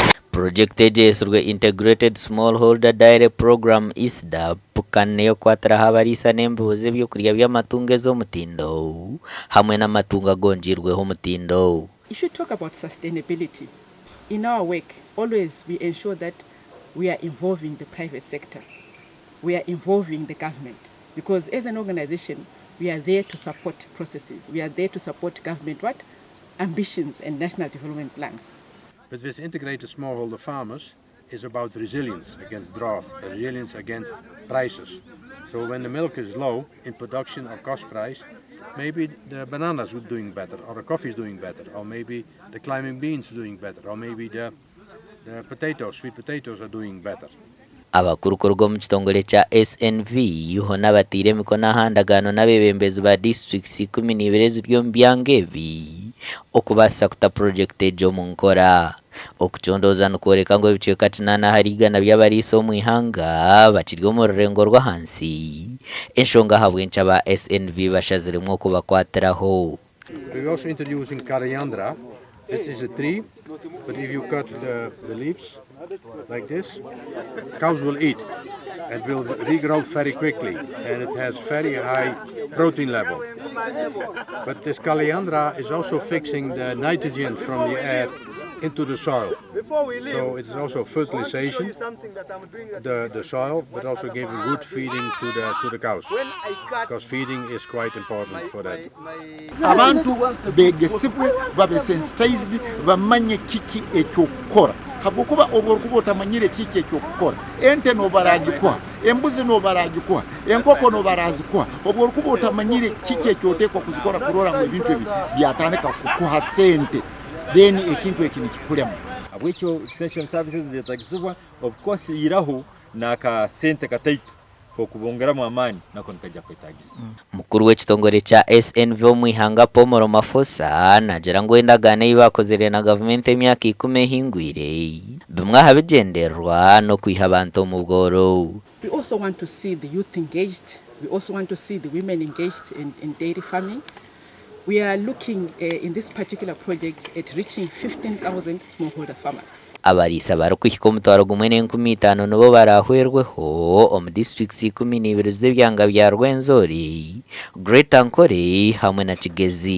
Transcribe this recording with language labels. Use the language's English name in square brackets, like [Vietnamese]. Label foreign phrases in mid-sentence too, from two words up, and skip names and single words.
[Nyankole] Project ejesirwe Integrated Smallholder Direct Program ISDAP kaneyo kwataraho abariisa n'embuzi ebyokurya by'amatungo ez'omutindo hamwe n'amatungo agonjirweho omutindo. [English] If you talk about sustainability, in our work, always we ensure that we are involving the private sector. We are involving the government. Because as an organization, we are there to support processes. We are there to support government ambitions and national development plans. But with integrated smallholder farmers is about resilience against drought, resilience against prices. So when the milk is low in production or cost price, maybe the bananas are doing better, or the coffee is doing better, or maybe the climbing beans are doing better, or maybe the potatoes, sweet potatoes are doing better. [Nyankole] Abakurukorwa mu kitongole kya SNV yuho n'abatiire emikono ahandagano n'abebembezi ba districts 12 ziri omu byanga ebi okubaasa kuta project egyo omu nkora. Okucondooza nikworeka ngu ebicweka 8 hari 100 by'abariisa omu ihanga bakiri omu rurengo rw'ahansi, enshonga habw'enki aba SNV bashaziremu okubakwatiraho. [English] We're also introducing coriander. This is a tree, but if you cut the leaves like this, cows will eat. It will regrow very quickly, and it has very high protein level. But this coriander is also fixing the nitrogen from the air into the soil. So it is also fertilization, the soil, but also giving good feeding to the cows, because feeding is quite important for that. [Nyankole] Abantu begesibwe babe sensitized bamanye kiki ekyokukora hakukuba oborkuba otamanyire kiki ekyokukora. Ente no baragikwa, embuzi no baragikwa, enkoko no barazikwa, oborkuba otamanyire kiki ekyotekwa kuzikora kurora ngo ebintu ebi byatandika kukuha sente, then ekintu ekini kikulemu. Abwekyo [English] extension services [Nyankole] zetagisibwa, [English] of course [Nyankole] iraho naka sente kataito okubongeramu amaani nako nikajja kwetagisa. Mukuru w'ekitongole kya SNV omu ihanga Pomoro Mafosa nagira ngu endagaano ei bakozire na gavumenti emyaka 10 ehingwire bimwe aha bigendererwa n'okwiha abantu omu bworo. [English] We also want to see the youth engaged. We also want to see the women engaged in dairy farming. We are looking in this particular project at reaching 15,000 smallholder farmers. [Nyankole] Abariisa barikuhika omutwaro gumwe n'50 nibo barahwerweho omu districts 12 z'ebyanga bya Rwenzori, Greater Nkore hamwe na Kigezi.